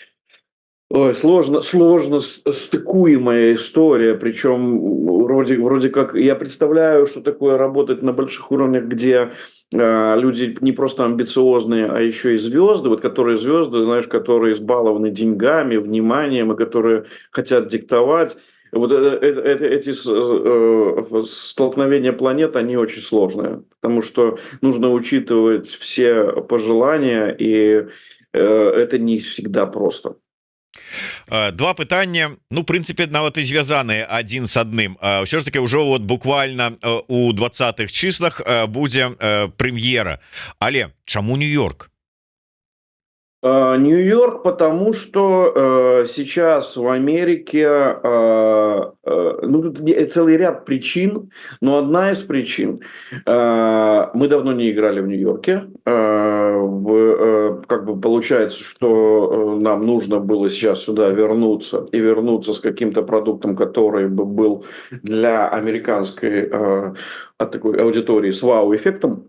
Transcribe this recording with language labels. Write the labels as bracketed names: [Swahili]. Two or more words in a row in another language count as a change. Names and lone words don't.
[Russian] сложно стыкуемая история, причем вроде как я представляю, что такое работать на больших уровнях, где люди не просто амбициозные, а еще и звезды, вот которые звезды, знаешь, которые избалованы деньгами, вниманием, и которые хотят диктовать. Вот эти столкновения планет, они очень сложные, потому что нужно учитывать все пожелания, и это не всегда просто. [Belarusian] Два пытання, ну прынцыпе нават і звязаныя адзін з адным. Ўсё ж таки ўжо [Russian] вот буквально у 20-х числах [Belarusian] будзе прэм'ера. Але чаму Нью-Йорк? [Russian] Нью-Йорк, потому что сейчас в Америке, ну, тут целый ряд причин, но одна из причин, мы давно не играли в Нью-Йорке, как бы получается, что нам нужно было сейчас сюда вернуться и вернуться с каким-то продуктом, который бы был для американской такой аудитории с вау-эффектом.